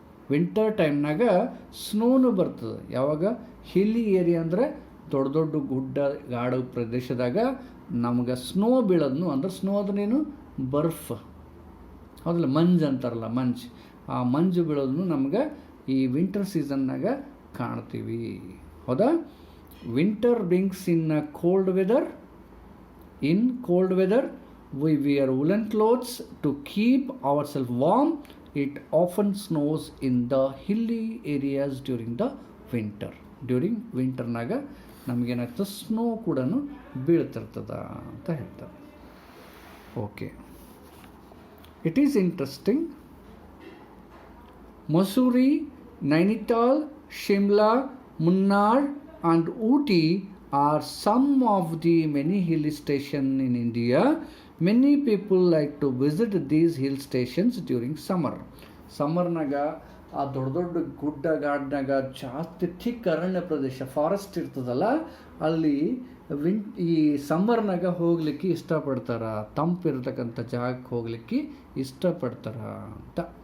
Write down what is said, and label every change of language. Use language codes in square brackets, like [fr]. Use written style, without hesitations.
[kn] Winter ಟೈಮ್ನಾಗ ಸ್ನೋನು ಬರ್ತದೆ. ಯಾವಾಗ? ಹಿಲ್ಲಿ ಏರಿಯಾ ಅಂದರೆ ದೊಡ್ಡ ದೊಡ್ಡ ಗುಡ್ಡ ಗಾಡು ಪ್ರದೇಶದಾಗ ನಮ್ಗೆ ಸ್ನೋ ಬೀಳೋದು. ಅಂದ್ರೆ ಸ್ನೋ ಅದನ್ನೇನು, ಬರ್ಫ್, ಹೌದಲ್ಲ, ಮಂಜು ಅಂತಾರಲ್ಲ, ಆ ಮಂಜು ಬೀಳೋದನ್ನು ನಮ್ಗೆ ಈ ವಿಂಟರ್ ಸೀಸನ್ನಾಗ ಕಾಣ್ತೀವಿ, ಹೌದಾ? [en] Winter brings in a cold weather. In cold weather, we wear woolen clothes to keep ourselves warm. It often snows in the hilly areas during the winter. During winter [kn] ನಾಗ ನಮಗೇನಾಗ್ತದೆ, snow ಕೂಡ ಬೀಳ್ತಿರ್ತದ ಅಂತ ಹೇಳ್ತಾರೆ. [en] Okay, it is interesting. Mussoorie, Nainital, Shimla, Munnar and Ooty are some of the many hill stations in India. Many people like to visit these hill stations during summer. [kn] ಸಮ್ಮರ್ನಾಗ ಆ ದೊಡ್ಡ ದೊಡ್ಡ ಗುಡ್ಡ ಗಾಡ್ನಾಗ ಜಾಸ್ತಿ thick ಅರಣ್ಯ ಪ್ರದೇಶ, forest ಇರ್ತದಲ್ಲ, ಅಲ್ಲಿ ಈ ಸಮ್ಮರ್ನಾಗ ಹೋಗ್ಲಿಕ್ಕೆ ಇಷ್ಟಪಡ್ತಾರ. ತಂಪಿರ್ತಕ್ಕಂಥ ಜಾಗಕ್ಕೆ ಹೋಗ್ಲಿಕ್ಕೆ ಇಷ್ಟಪಡ್ತಾರ ಅಂತ.